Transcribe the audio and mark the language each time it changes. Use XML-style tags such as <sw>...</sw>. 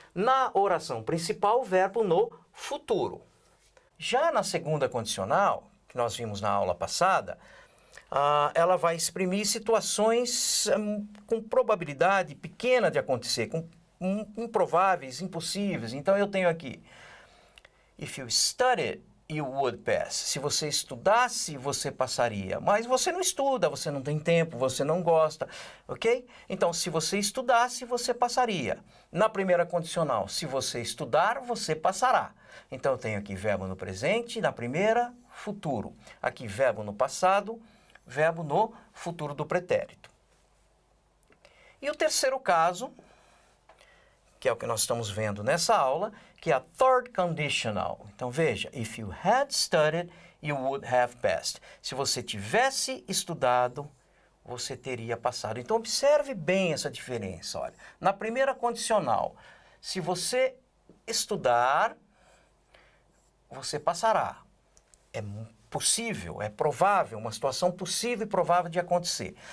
<pt>Na oração principal, verbo no futuro. Já na segunda condicional, que nós vimos na aula passada, ela vai exprimir situações com probabilidade pequena de acontecer, com improváveis, impossíveis. Então, eu tenho aqui,</pt> <en>if you studied, you would pass.</en> <pt>Se você estudasse, você passaria. Mas você não estuda, você não tem tempo, você não gosta, ok? Então, se você estudasse, você passaria. Na primeira condicional, se você estudar, você passará. Então, eu tenho aqui verbo no presente, na primeira, futuro. Aqui, verbo no passado, verbo no futuro do pretérito. E o terceiro caso, que é o que nós estamos vendo nessa aula, que é a third conditional. Então, veja,</pt> <en>if you had studied, you would have passed.</en> <pt>Se você tivesse estudado, você teria passado. Então, observe bem essa diferença. Olha, na primeira condicional, se você estudar, você passará. É possível, é provável, uma situação possível e provável de acontecer.</pt>